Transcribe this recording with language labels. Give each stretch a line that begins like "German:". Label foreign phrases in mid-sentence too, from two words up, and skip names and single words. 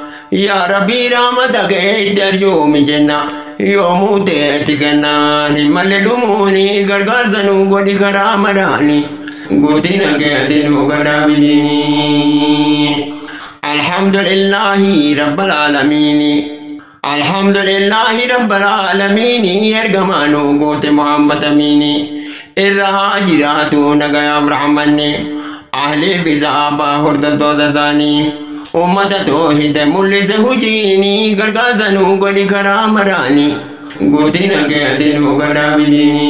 Oromo: Yaa Rabbi rahmata kee itti arjoomi jenna. Yoomuu teetti kennaan hin malle dhumuuni. Gargaarsa nu godhi karaa maraani. Godina keetti nu gadaamini.
Arabic: الحمد لله رب العالمين. الحمد لله رب العالمين.
Oromo: Ergamaa nu goote Muhammad Amiini. Irra haa jiraatu nagayaaf rahmanni. Ahliif isa abbaa hordoftoota isaanii. Ummata toohide mul'ise hujiini. Gargaarsa nu godhi karaa maraani. Godina keetti nu gadaamini.